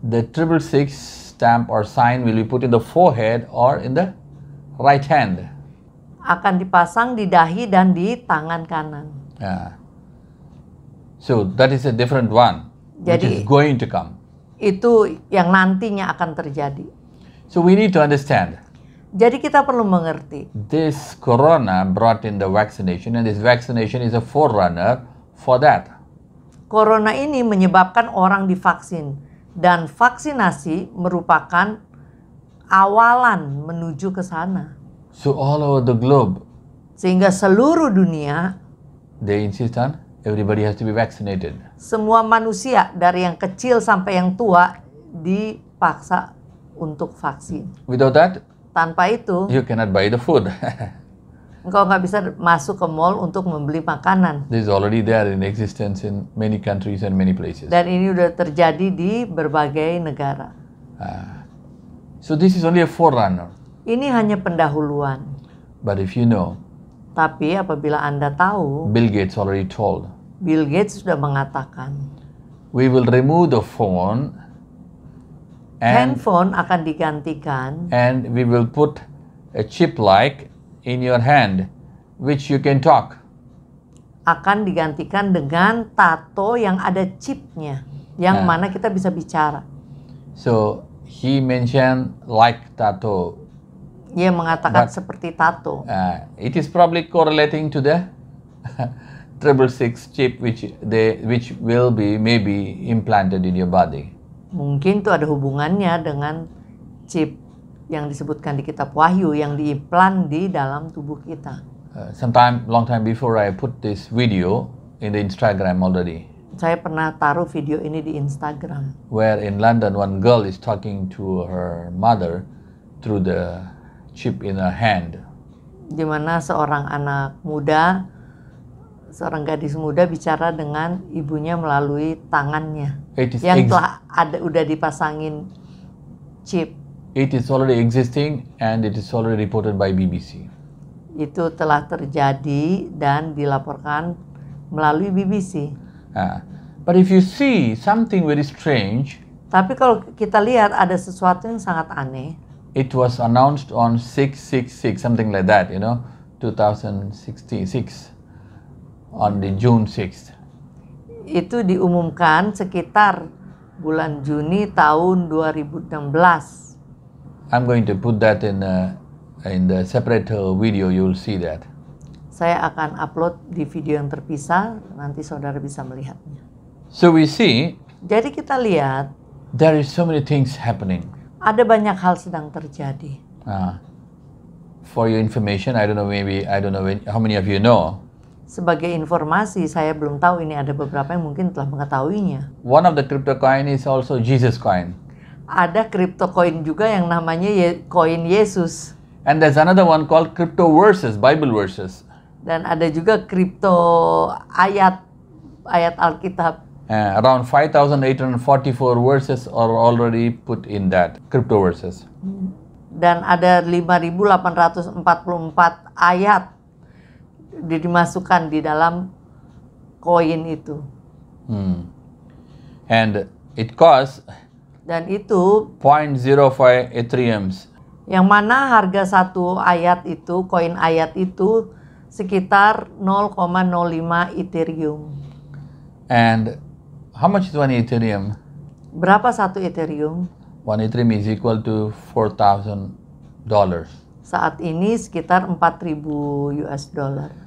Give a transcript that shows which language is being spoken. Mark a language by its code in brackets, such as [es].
[en] the 666 stamp or sign will be put in the forehead or in the right hand. [id] akan dipasang di dahi dan di tangan kanan. [en] So that is a different one, which [id] Jadi- [en] is going to come. [id] Itu yang nantinya akan terjadi. [en] So we need to understand [id] Jadi kita perlu mengerti. [en] this corona brought in the vaccination, and this vaccination is a forerunner for that. [id] Corona ini menyebabkan orang divaksin. Dan vaksinasi merupakan awalan menuju ke sana. [en] So all over the globe, [id] Sehingga seluruh dunia, [en] they insist on everybody has to be vaccinated. [id] semua manusia dari yang kecil sampai yang tua dipaksa untuk vaksin. [en] Without that, [id] Tanpa itu, [en] you cannot buy the food. [id] engkau nggak bisa masuk ke mall untuk membeli makanan. [en] This is already there in existence in many countries and many places. [id] Dan ini udah terjadi di berbagai negara. [en] So this is only a forerunner. [id] Ini hanya pendahuluan. [en] But if you know, [id] Tapi apabila Anda tahu, [en] Bill Gates already told, [id] Bill Gates sudah mengatakan, [en] we will remove the phone and [id] handphone akan digantikan [en] we will put a chip like in your hand, which you can talk. [id] akan digantikan dengan tato yang ada chipnya, yang mana kita bisa bicara. [en] So he mentioned like tattoo. [id] Dia mengatakan [en] But- [id] seperti tato. [en] It is probably correlating to the 666 chip, which will be maybe implanted in your body. [id] Mungkin itu ada hubungannya dengan chip yang disebutkan di kitab Wahyu yang diimplan di dalam tubuh kita. [en] Long time before, I put this video in the Instagram already, [id] Saya pernah taruh video ini di Instagram. [en] where in London one girl is talking to her mother through the chip in her hand. [id] Di mana seorang anak muda, seorang gadis muda bicara dengan ibunya melalui tangannya [en] It is [id] yang telah udah dipasangin chip. [en] It is already existing and it is already reported by BBC. [id] Itu telah terjadi dan dilaporkan melalui BBC. [en] But if you see something very strange, [id] Tapi kalau kita lihat ada sesuatu yang sangat aneh. [en] it was announced on 666, something like that, 2066, on the June 6th. [id] Itu diumumkan sekitar bulan Juni tahun 2016. [en] I'm going to put that in the separate video. You will see that. [id] Saya akan upload di video yang terpisah, nanti saudara bisa melihatnya. [en] So we see [id] Jadi kita lihat [en] there is so many things happening. [id] ada banyak hal sedang terjadi. [en] For your information, I don't know how many of you know. [id] Sebagai informasi, saya belum tahu ini ada beberapa yang mungkin telah mengetahuinya. [en] One of the crypto coin is also Jesus coin. [id] Ada crypto coin juga yang namanya koin Yesus. [en] And there's another one called crypto verses, Bible verses. [id] Dan ada juga kripto ayat Alkitab. [en] Around 5,844 verses are already put in that, crypto verses. [id] Dan ada 5.844 ayat dimasukkan di dalam koin itu. [en] And it costs [id] Dan itu [en] 0.05 Ethereums. [id] yang mana harga satu ayat itu, koin ayat itu sekitar 0,05 Ethereum. [en] And how much is one Ethereum? [id] Berapa satu Ethereum? [en] One Ethereum is equal to $4,000. [id] Saat ini sekitar 4.000 US dollar.